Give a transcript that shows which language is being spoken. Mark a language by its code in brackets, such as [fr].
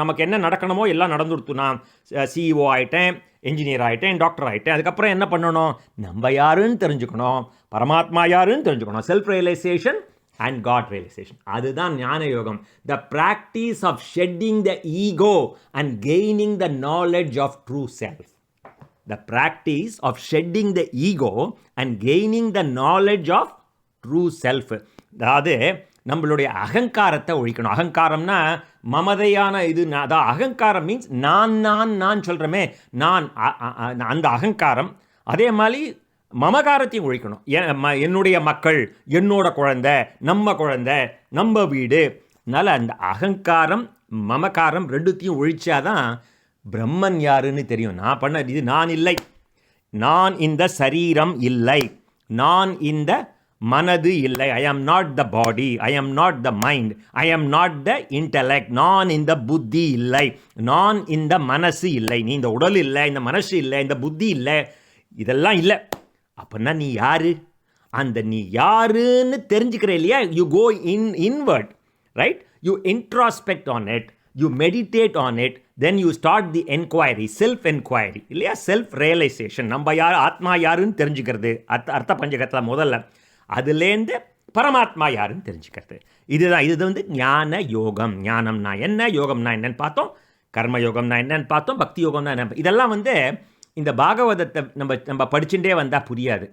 [ta] நமக்கு என்ன நடக்கணுமோ எல்லாம் நடந்துடுத்து. நான் சிஇஓ ஆகிட்டேன், என்ஜினியர் ஆகிட்டேன், டாக்டர் ஆகிட்டேன். அதுக்கப்புறம் என்ன பண்ணணும்? நம்ம யாருன்னு தெரிஞ்சுக்கணும், பரமாத்மா யாருன்னு தெரிஞ்சுக்கணும். [en] Self realisation and God realisation. [ta] அதுதான் ஞான யோகம். [en] The practice of shedding the ego and gaining the knowledge of true self. The practice of shedding the ego and gaining the knowledge of true self. [ta] அதாவது நம்மளுடைய அகங்காரத்தை ஒழிக்கணும். அகங்காரம்னா மமதையான இது. அதான் அகங்காரம் மீன்ஸ் நான் சொல்கிறோமே, நான் அந்த அகங்காரம். அதே மாதிரி மமகாரத்தையும் ஒழிக்கணும். என்னுடைய மக்கள், என்னோட குழந்தை, நம்ம வீடு. அதனால் அந்த அகங்காரம் மமகாரம் ரெண்டுத்தையும் ஒழிச்சாதான் பிரம்மன் யாருன்னு தெரியும். நான் பண்ண இது நான் இல்லை, நான் இந்த சரீரம் இல்லை, நான் இந்த மனது இல்லை. [en] I am not the body, I am not the mind, I am not the intellect. [ta] நான் இந்த புத்தி இல்லை, நான் இந்த மனசு இல்லை. நீ இந்த உடல் இல்லை, இந்த மனசு இல்லை, இந்த புத்தி இல்லை, இதெல்லாம் இல்லை. அப்படின்னா நீ யாரு? அந்த நீ யாருன்னு தெரிஞ்சுக்கிற இல்லையா? [en] You go inward, right? You introspect on it, you meditate on it, then you start the enquiry, self enquiry இல்லையா? Self realisation. [ta] நம்ம யார், ஆத்மா யாருன்னு தெரிஞ்சுக்கிறது அர்த்த பஞ்சகத்தில் முதல்ல. அதுலேருந்து பரமாத்மா யாருன்னு தெரிஞ்சுக்கிறது. இது வந்து ஞான யோகம். ஞானம்னா என்ன, யோகம்னா என்னன்னு பார்த்தோம், கர்ம யோகம்னா என்னன்னு பார்த்தோம், பக்தி யோகம்னா என்ன. இதெல்லாம் வந்து இந்த பாகவதத்தை நம்ம படிச்சுட்டே வந்தால் புரியாது.